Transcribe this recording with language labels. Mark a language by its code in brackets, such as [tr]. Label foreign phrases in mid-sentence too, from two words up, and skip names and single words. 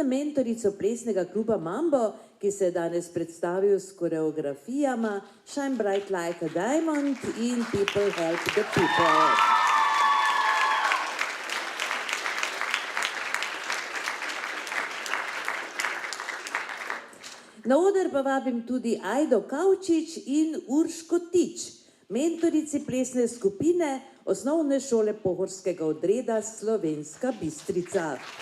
[sl] mentorico plesnega kluba Mambo, ki se je danes predstavil s koreografijama Shine Bright Like a Diamond in People Help the People. Na oder pa vabim tudi Ajdo Kavčič in Urško Tič, mentorici plesne skupine osnovne šole pohorskega odreda Slovenska Bistrica.